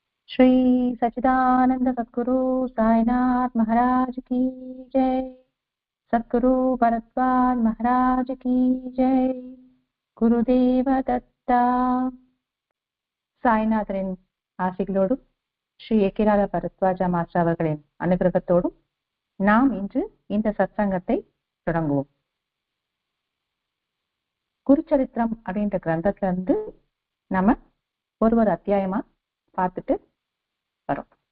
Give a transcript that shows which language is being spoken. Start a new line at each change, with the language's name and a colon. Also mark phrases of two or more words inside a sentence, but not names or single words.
Hindi: श्री सच्चिदानंद सद्गुरु साईनाथ महाराज की जय। सद्गुरु भरद्वाज महाराज की जय।
Tamil: குருதேவ தத்தா. சாய்நாதரின் ஆசிகளோடும் ஸ்ரீ ஏக்கிராத பரத்வாஜா மாஸ்டர் அவர்களின் அனுகிரகத்தோடும் நாம் இன்று இந்த சத்சங்கத்தை தொடங்குவோம். குருச்சரித்திரம் அப்படின்ற கிரந்தத்துல இருந்து நம்ம ஒரு அத்தியாயமா பார்த்துட்டு வரோம்.